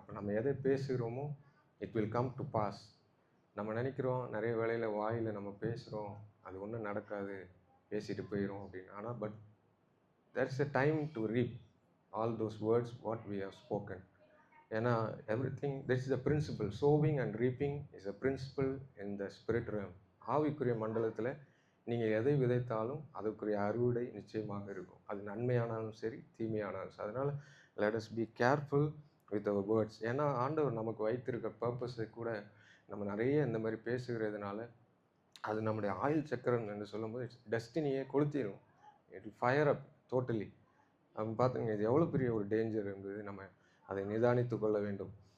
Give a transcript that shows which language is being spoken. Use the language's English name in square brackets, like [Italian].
[Tamil] அப்போ நம்ம எதை பேசுகிறோமோ [English] It will come to pass. [Tamil] நம்ம நினைக்கிறோம் நிறைய வேளையில் வாயில் நம்ம பேசுகிறோம், அது ஒன்றும் நடக்காது, பேசிட்டு போயிடும் அப்படின்னு. [English] ஆனால் but there's a time to reap all those words what we have spoken. ஏன்னா everything, this is a principle. sowing and reaping is a principle in the spirit realm. [Tamil] ஆவிக்குரிய மண்டலத்தில் நீங்கள் எதை விதைத்தாலும் அதுக்குரிய அறுவடை நிச்சயமாக இருக்கும். அது நன்மையானாலும் சரி, தீமையானாலும் சரி. [English] அதனால் let us be careful with our words. [Tamil] ஏன்னா ஆண்டவர் நமக்கு வைத்திருக்க பர்பஸை கூட நம்ம நிறைய இந்த மாதிரி பேசுகிறதுனால அது நம்முடைய ஆயுள் சக்கரம் என்று சொல்லும்போது டெஸ்டினியை கொளுத்திடும். [English] It fire up totally. [Tamil] நம்ம பார்த்துங்க, இது எவ்வளோ பெரிய ஒரு டேஞ்சர் என்பது நம்ம அதை நிதானித்து கொள்ள வேண்டும்.